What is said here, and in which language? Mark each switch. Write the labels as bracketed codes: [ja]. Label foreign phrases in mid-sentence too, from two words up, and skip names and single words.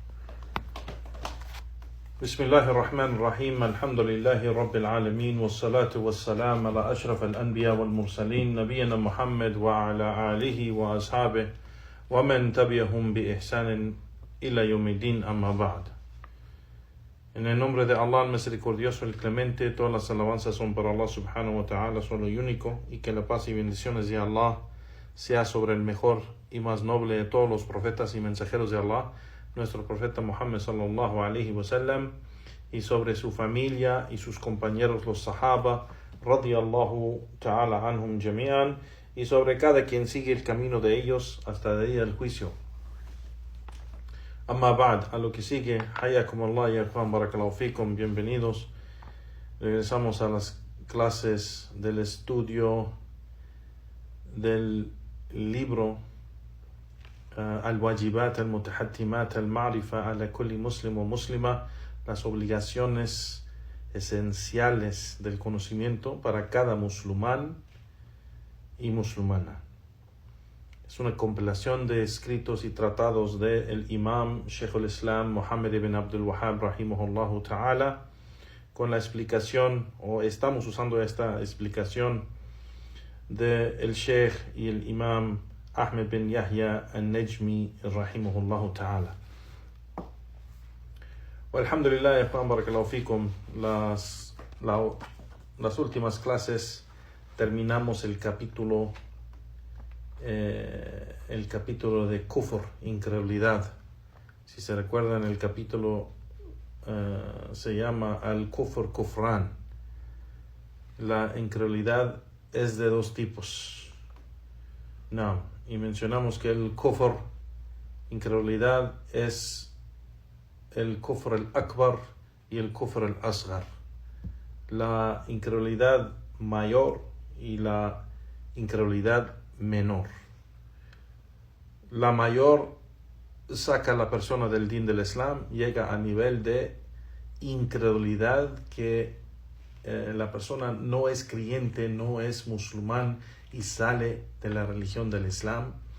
[ar] بسم الله الرحمن الرحيم. الحمد لله رب العالمين، والصلاة والسلام على أشرف الأنبياء والمرسلين نبينا محمد وعلى آله وأصحابه ومن تبعهم بإحسان إلى يوم الدين. أما بعد. [es] En el nombre de Allah, el misericordioso, el clemente, todas las alabanzas son para Allah [ar] سبحانه وتعالى, [es] solo y único, y que la paz y bendiciones de Allah sea sobre el mejor y más noble de todos los profetas y mensajeros de Allah, nuestro profeta Muhammad [ar] صلى الله عليه وسلم, [es] y sobre su familia y sus compañeros los sahaba [ar] رضي الله تعالى عنهم جميعا, [es] y sobre cada quien sigue el camino de ellos hasta el día del juicio. [ar] أما بعد, [es] a lo que sigue, [ar] حياكم الله يا إخوان، بارك الله فيكم, [es] bienvenidos. Regresamos a las clases del estudio del libro Al-Wajibat al-Mutahattimat al-Ma'rifa ala kulli muslim wa muslima, las obligaciones esenciales del conocimiento para cada musulmán y musulmana. Es una compilación de escritos y tratados del Imam Shaykh al-Islam Muhammad ibn Abdul Wahhab [ar] رحمه الله تعالى, [es] con la explicación, o estamos usando esta explicación del Sheikh y el Imam Ahmed bin Yahya al-Najmi [ar] رحمه الله تعالى. الحمد لله، إخوان، بارك الله فيكم. [es] Las últimas clases terminamos el capítulo de kufr, incredulidad. Si se recuerdan, el capítulo se llama [ar] الكفر كفران. [es] La incredulidad es de dos tipos. Y mencionamos que el kufr, incredulidad, es el [ar] الكفر الأكبر [es] y el [ar] الكفر الأصغر. [es] La incredulidad mayor y la incredulidad menor. La mayor saca a la persona del din del Islam, llega a nivel de incredulidad que la persona no es creyente, no es musulmán y sale de la religión del Islam.